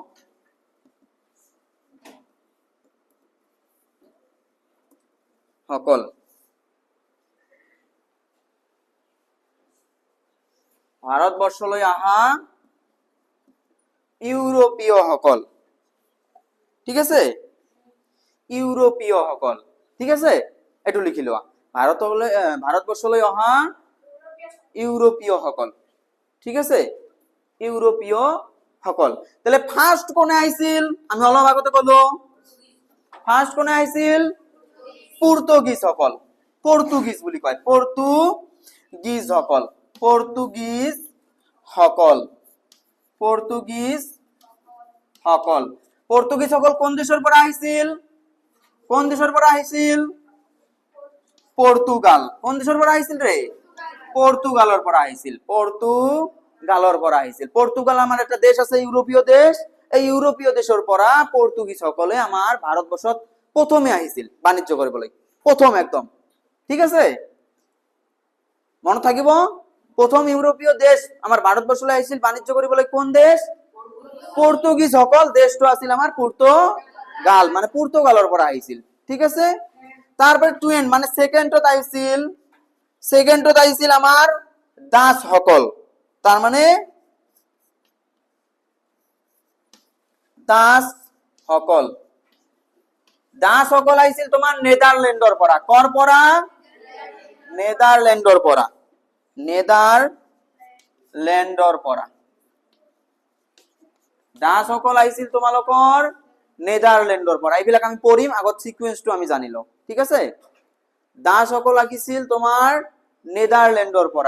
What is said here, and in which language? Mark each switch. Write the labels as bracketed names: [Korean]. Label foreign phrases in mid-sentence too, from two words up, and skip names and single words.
[Assamese] সকল ভাৰতবৰ্ষলৈ আহা ইউৰোপীয় সকল। ঠিক আছে, ইউৰোপীয় সকল। ঠিক আছে, এইটো লিখি লোৱা, ভাৰতবৰ্ষলৈ অহা ইউৰোপীয় সকল। ঠিক আছে, ইউৰোপীয় সকল। তাহলে ফার্স্ট কোনে আহিছিল? আমি অলপ আগতে কলো ফার্স্ট কোনে আহিছিল? পর্তুগিজ সকল। পর্তুগিজ বুলি কয়, পর্তুগিজ সকল, পর্তুগিজ সকল, পর্তুগিজ সকল। পর্তুগিজ সকল কোন দেশের পৰা আহিছিল? কোন দেশের পৰা আহিছিল? পর্তুগাল। কোন দেশের পৰা আহিছিল রে? পর্তুগালের পৰা আহিছিল, পর্তুগালের পৰা আহিছিল। পর্তুগাল আমার একটা দেশ আছে, ইউরোপীয় দেশ। এই ইউরোপীয় দেশের পৰা পর্তুগিজ সকলে আমার ভারতবর্ষত প্রথমে আহিছিল বাণিজ্য কৰিবলৈ, প্রথম একদম। ঠিক আছে, মনে থাকিব, প্রথম ইউরোপীয় দেশ আমার ভারতবর্ষলৈ আহিছিল বাণিজ্য কৰিবলৈ কোন দেশ? পর্তুগিজ সকল। দেশটো আছিল আমার পর্তুগাল, মানে পর্তুগালের পৰা আহিছিল। ঠিক আছে, তারপরে টুয়েন মানে সেকেন্ডত আহিছিল, সেকেন্ডত আহিছিল আমার দাস সকল। তার মানে দাস সকল, দাস সকল আহিছিল তোমার নেদারল্যান্ডৰ পৰা। কৰ পৰা? নেদারল্যান্ডৰ পৰা, নেদারল্যান্ডৰ পৰা দাস সকল আহিছিল তোমালোকৰ নেদারল্যান্ডৰ পৰা। এইবিলাক আমি পঢ়িম, আগত সিকুৱেন্সটো আমি জানি লওঁ। ঠিক আছে, দাস সকল আহিছিল তোমাৰ নেদারল্যান্ডৰ পৰা।